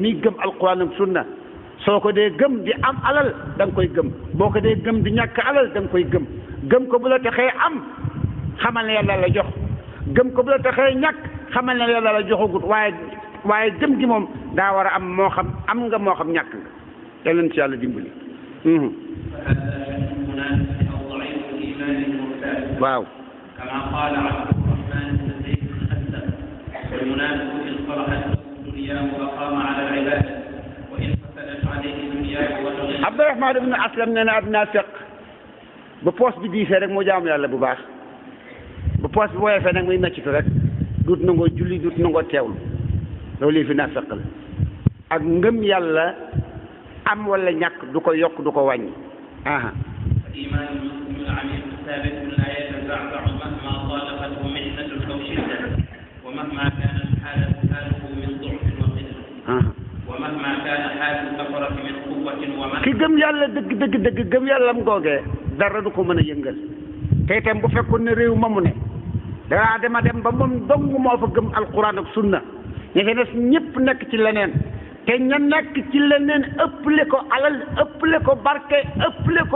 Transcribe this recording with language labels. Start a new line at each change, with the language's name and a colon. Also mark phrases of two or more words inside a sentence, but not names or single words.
Wolof: mi gëm alquran ak sunna soo ko dee gëm di am alal da nga koy gëm boo ko dee gëm di ñàkk alal da nga koy gëm ko bu la taxee am xamal ne yàlla la jox gëm ko bu la taxee ñàkk xamal ne yàlla la joxagut waaye gëm gi moom daa war a am moo xam am nga moo xam ñàkk nga yàlla na ci yàlla dimbali waaw
Arabic: كما قال عبد الرحمن بن زيد الخزم والمنافق إن صلحت دنياه أقام على العبادة وإن فسدت عليه دنياه وتغير
Wolof: عبد الرحمن بن أسلم nee na ab naafiq bu poos bi diisee rek mu jaamu yàlla bu baax bu poos bi woyofee nag muy meccitu rek duut nangoo julli duut nangoo teewlu loolu lii fi naafiq la ak ngëm yàlla am wala ñàkk du ko yokk du ko wàññi
Arabic: الإيمان المسلم العميق ثابت لا يتزعزع مهما طالبته محنة أو شدة ومهما كانت حاله من ضعف وقلة ومهما كان حال الكفرة من قوة ومن
Wolof: ki gëm yàlla dëgg gëm yàlla am googee dara du ko mën a yëngal te itam bu fekkoon ne réew ma mu ne danaa dem ba moom dong moo fa gëm alquran ak sunna ña fa des ñëpp nekk ci leneen te ña nekk ci leneen ëpple ko alal ëpple ko barke ëpple ko